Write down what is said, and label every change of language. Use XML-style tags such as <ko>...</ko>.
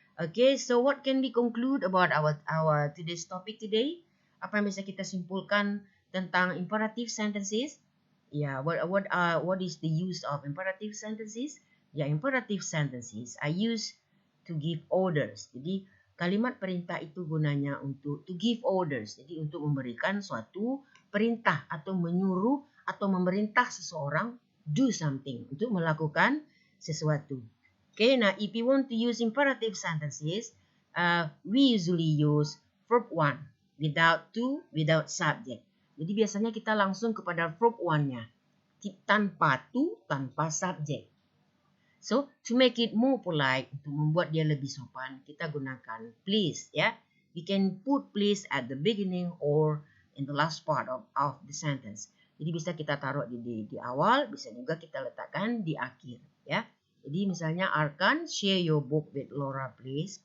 <en>Okay, so what can we conclude about our today's topic today?</en> <id>Apa yang bisa kita simpulkan tentang imperative sentences?</id> <en>Yeah, what is the use of imperative sentences? Yeah, imperative sentences are used to give orders.</en> <id>Jadi kalimat perintah itu gunanya untuk</id> <en>to give orders.</en> <id>Jadi untuk memberikan suatu perintah atau menyuruh atau memerintah seseorang</id> <en>do something,</en> <id>untuk melakukan sesuatu.</id> <en>Okay, now if you want to use imperative sentences, we usually use verb 1 without to, without subject.</en> <id>Jadi biasanya kita langsung kepada verb 1-nya. Tanpa to, tanpa subject.</id> <en>So, to make it more polite,</en> <id>untuk membuat dia lebih sopan, kita gunakan please, ya.</id> <en>We can put please at the beginning or in the last part of the sentence.</en> <id>Jadi bisa kita taruh di awal, bisa juga kita letakkan di akhir, ya. Jadi misalnya</id> <en>Arkan, share your book with Laura please.</en>